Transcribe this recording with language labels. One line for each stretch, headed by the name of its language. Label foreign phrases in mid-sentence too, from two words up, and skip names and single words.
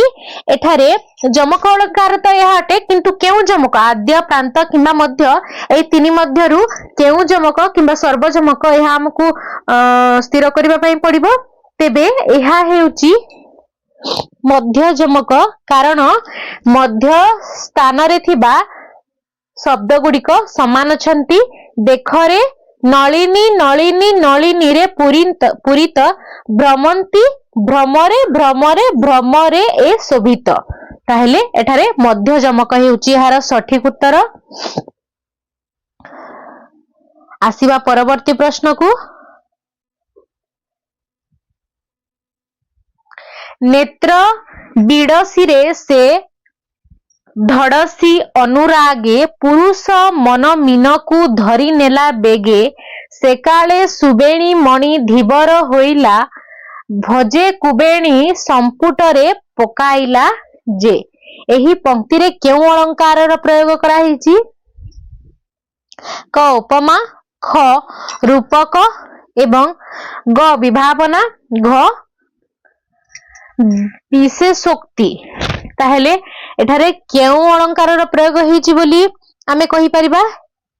Odia: ଏଠାରେ ଜମକ ଅଲଂକାର ତୋ ଯହ ଅଟେ, କିଂତୁ କେଉ ଜମକ ଆଦ୍ୟ ପ୍ରାଂତ କିଂବା ମଧ୍ୟ ଏଈ ତିନି ମଧ୍ୟରୁ କେଉ ଜମକ କିଂବା ସର୍ବଜମକ ଯହ ହମକୁ ସ୍ଥିର କରିବା ପଈ ପଡ଼ିବୋ। ତେବେ ଏହା ହେଉଚୀ ମଧ୍ୟ ଜମକ, କାରଣ ମଧ୍ୟ ସ୍ଥାନ ରେ ଥିବା ଶବ୍ଦ ଗୁଡିକ ସମାନ ଛଂତୀ। ଦେଖରେ ନଲିନୀ ନଲିନୀ ନଲିନୀ ରେ ପୂରିତ ଭ୍ରମଂତୀ ଭ୍ରମରେ ଭ୍ରମରେ ଭ୍ରମରେ ଏ ଶୋଭିତ। ତାହେଲେ ଏଠାରେ ମଧ୍ୟ ଜମକ ହେଉଚୀ ଏହାର ସଠିକ ଉତ୍ତର। ଆସୀବା ପରବର୍ତୀ ପ୍ରଶ୍ନ କୋ ନେତ୍ର ବିଡ଼ସୀ ସେ ଧଡ଼ସୀ ଅନୁରାଗେ ପୁରୁଷ ମନ ମୀନ କୋ ଧରୀ ନେଲା ବେଗେ ସେ କାଲେ ସୁବେଣୀ ମଣି ଧୀବର ହୋଇଲା ଭଜେ କୁବେଣୀ ସଂପୁଟରେ ପକାଇଲା ଜେ। ଏହୀ ପଂକ୍ତି ରେ କେଉ ଅଲଂକାର ର ପ୍ରୟୋଗ କରା ହିଚୀ? କ ଉପମା, ଖ ରୂପକ ଏବଂ ଗ ବିଭାବନା, ଘ ବିଶେଷୋକ୍ତି। ତାହେଲେ ଏଠାରେ କେଉ ଅଲଂକାର ର ପ୍ରୟୋଗ ହିଚୀ ବୋଲି ଆମେ କହି ପରିବା?